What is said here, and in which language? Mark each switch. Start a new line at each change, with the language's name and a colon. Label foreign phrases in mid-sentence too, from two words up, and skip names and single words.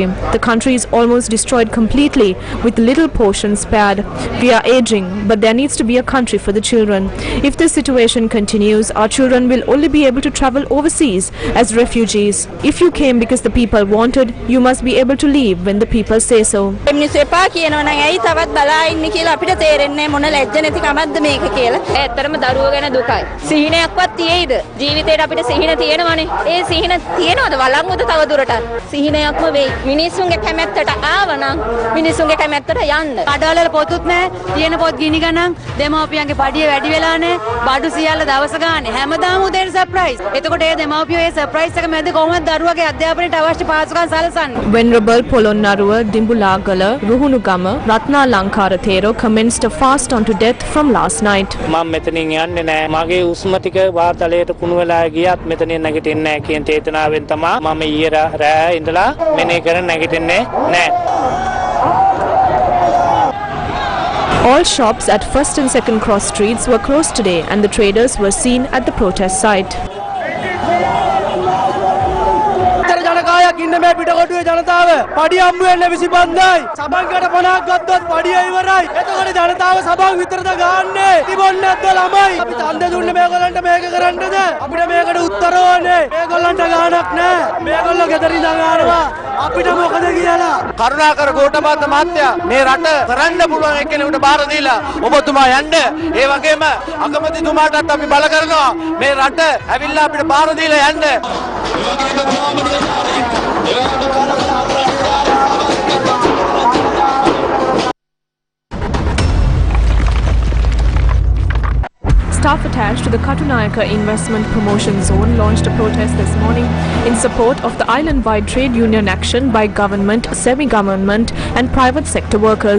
English: The country is almost destroyed completely with little portions spared. We are aging, but there needs to be a country for the children. If this situation continues, our children will only be able to travel overseas as refugees. If you came because the people wanted, you must be able to leave when the people say so.
Sinhala: ජීවිතේට අපිට සිහින තියෙනවනේ. ඒ සිහින තියෙනවද වළංගුද තව දුරටත්? සිහිනයක්ම වෙයි. මිනිස්සුන්ගේ කැමැත්තට ආවනම් මිනිස්සුන්ගේ කැමැත්තට යන්න. කඩවල පොතුත් නැහැ. තියෙන පොත් ගිනි ගණන් දෙමව්පියන්ගේ පඩිය වැඩි වෙලා නැහැ. බඩු සියල්ල දවස ගානේ. හැමදාම උදේට සර්ප්‍රයිස්. එතකොට ඒ දෙමව්පියෝ ඒ සර්ප්‍රයිස් එක මැද කොහොමද දරුවගේ අධ්‍යාපනයට අවශ්‍ය පාසුකම් සලසන්නේ?
English: Venerable Polonnaruwa, Dimbulagala, Ruhunugama, Ratna Lankara Thero commenced a fast unto death from last night.
Sinhala: මම මෙතනින් යන්නේ නැහැ. මගේ උස්ම ටික වාතලයට කුණු වෙලා ගියත් මෙතනින් නැගිටින්නේ නැහැ කියන චේතනාවෙන් තමයි මම ඊයේ රෑ ඉඳලා මෙනේ කරන් නැගිටින්නේ නැහැ.
English: All shops at first and second cross streets were closed today and the traders were seen at the protest site.
Sinhala: ඉන්න මේ පිටකොටුවේ ජනතාව පඩිය හම්බ වෙන්නේ 25යි. සබන්කට 50ක් ගත්තොත් පඩිය ඉවරයි. එතකොට ජනතාව සබන් විතරද ගන්නනේ. තිබොන්නේ නැද්ද ළමයි? අපි ඡන්ද දුන්නේ මේගොල්ලන්ට මේක කරන්නද? අපිට මේකට උත්තර ඕනේ. මේගොල්ලන්ට ගාණක් නැහැ. මේගොල්ලෝ ගෙදරින් දඟානවා. අපිට මොකද කියලා? කරුණාකර ගෝඨපාත මහත්තයා මේ රට කරන්න පුළුවන් එක්කෙනෙකුට බාර දීලා ඔබතුමා යන්න. ඒ වගේම අගමැතිතුමාටත් අපි බල කරනවා මේ රට ඇවිල්ලා අපිට බාර දීලා යන්න.
English: Staff attached to the Katunayaka Investment Promotion Zone launched a protest this morning in support of the island-wide trade union action by government, semi-government and private sector workers.